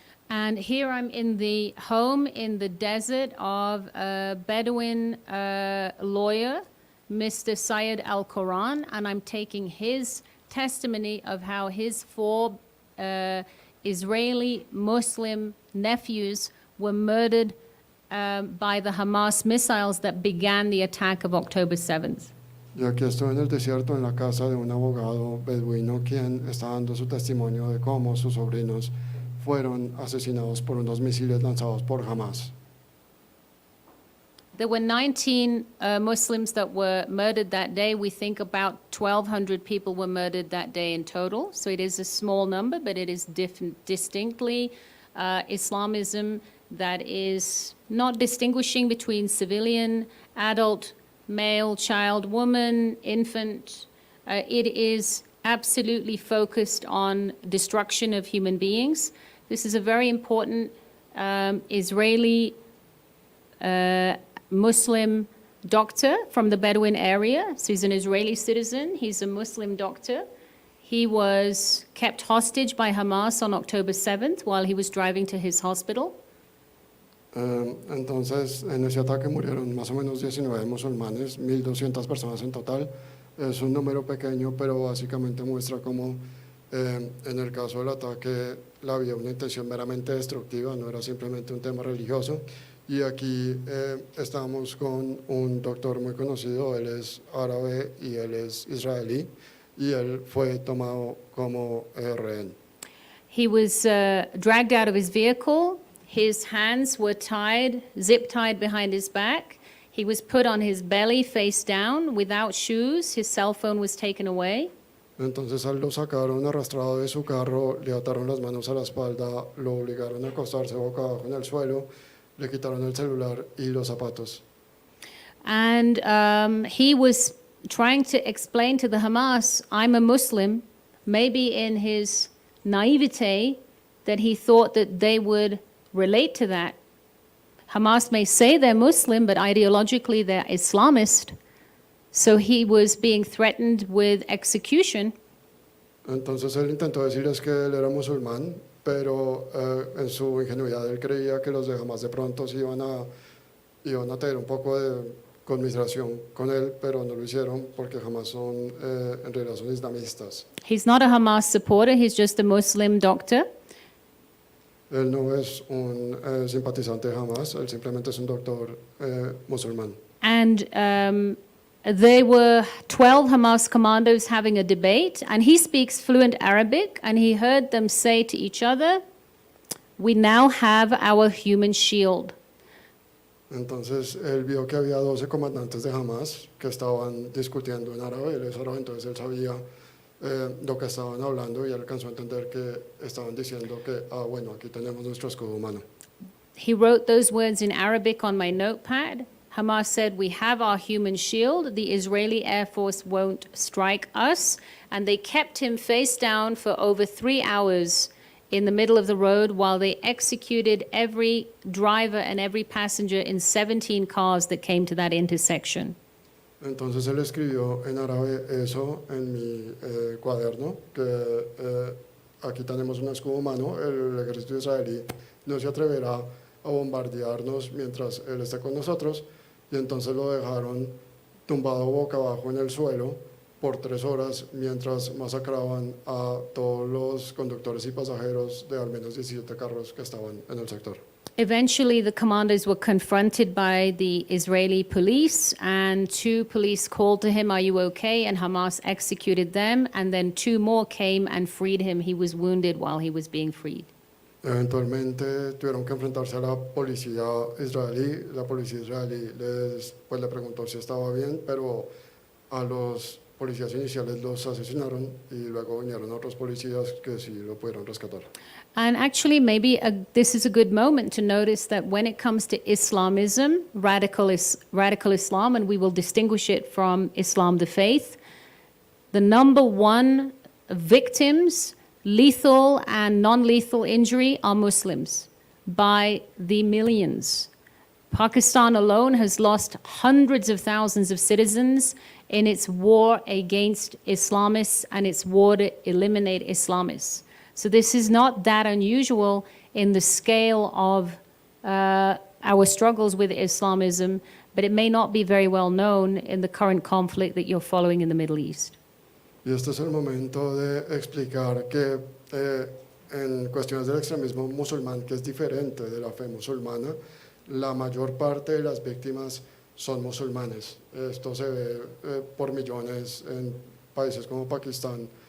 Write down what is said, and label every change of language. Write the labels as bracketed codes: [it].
[en] And here I'm in the home in the desert of a Bedouin lawyer, Mr. Syed Al-Quran, and I'm taking his testimony of how his four Israeli Muslim nephews were murdered by the Hamas missiles that began the attack of October 7th. [es] Y aquí estoy en el desierto, en la casa de un abogado beduino, quien está dando su testimonio de cómo sus sobrinos fueron asesinados por unos misiles lanzados por Hamas. [en] There were 19 Muslims that were murdered that day. We think about 1,200 people were murdered that day in total. So it is a small number, but it is distinctly Islamism that is not distinguishing between civilian, adult, male, child, woman, infant. It is absolutely focused on destruction of human beings. This is a very important Israeli Muslim doctor from the Bedouin area. So he's an Israeli citizen. He's a Muslim doctor. He was kept hostage by Hamas on October 7th while he was driving to his hospital. [es] Entonces, en ese ataque murieron más o menos 19 musulmanes, 1.200 personas en total. Es un número pequeño, pero básicamente muestra cómo en el caso del ataque había una intención meramente destructiva, no era simplemente un tema religioso. Y aquí estamos con un doctor muy conocido, él es árabe y él es israelí, y él fue tomado como rehén. [en] He was dragged out of his vehicle. His hands were tied, zip-tied behind his back. He was put on his belly, face down, without shoes. His cell phone was taken away. [es] Entonces lo sacaron arrastrado de su carro, le ataron las manos a la espalda, lo obligaron a acostarse boca abajo en el suelo, le quitaron el celular y los zapatos. [en] And he was trying to explain to the Hamas, I'm a Muslim, maybe in his naivete that he thought that they would relate to that. Hamas may say they're Muslim, but ideologically they're Islamist. So he was being threatened with execution. [es] Entonces él intentó decirles que él era musulmán, pero en su ingenuidad él creía que los de Hamas de pronto se iban a tener un poco de conmiseración con él, pero no lo hicieron porque Hamas son, en realidad son islamistas. [en] He's not a Hamas supporter, he's just a Muslim doctor. [es] Él no es un simpatizante de Hamas, él simplemente es un doctor musulmán. [en] And there were 12 Hamas commandos having a debate, and he speaks fluent Arabic, and he heard them say to each other, we now have our human shield. [es] Entonces él vio que había 12 comandantes de Hamas que estaban discutiendo en árabe, él es árabe, entonces él sabía lo que estaban hablando y él alcanzó a entender que estaban diciendo que, bueno, aquí tenemos nuestro escudo humano. [en] He wrote those words in Arabic on my notepad. Hamas said, we have our human shield, the Israeli Air Force won't strike us. And they kept him face down for over 3 hours in the middle of the road while they executed every driver and every passenger in 17 cars that came to that intersection. [es] Entonces él escribió en árabe eso en mi cuaderno, que aquí tenemos un escudo humano, el ejército israelí no se atreverá a bombardearnos mientras él esté con nosotros, y entonces lo dejaron tumbado boca abajo en el suelo por 3 horas mientras masacraban a todos los conductores y pasajeros de al menos 17 carros que estaban en el sector. [en] Eventually, the commanders were confronted by the Israeli police, and 2 police called to him, "Are you okay?" And Hamas executed them, and then 2 more came and freed him. He was wounded while he was being freed. [es] Eventualmente tuvieron que enfrentarse a la policía israelí. La policía israelí le preguntó si estaba bien, pero a los policías iniciales los asesinaron y luego vinieron otros policías que sí lo pudieron rescatar. [en] And actually, maybe this is a good moment to notice that when it comes to Islamism, radical Islam, and we will distinguish it from Islam, the faith, the number 1 victims, lethal and non-lethal injury, are Muslims by the millions. Pakistan alone has lost hundreds of thousands of citizens in its war against Islamists and its war to eliminate Islamists. So this is not that unusual in the scale of our struggles with Islamism, but it may not be very well known in the current conflict that you're following in the Middle East. [es] Y este es el momento de explicar que en cuestiones del extremismo musulmán, que es diferente de la fe musulmana, la mayor parte de las víctimas son musulmanes. Esto se ve por millones en países como Pakistán.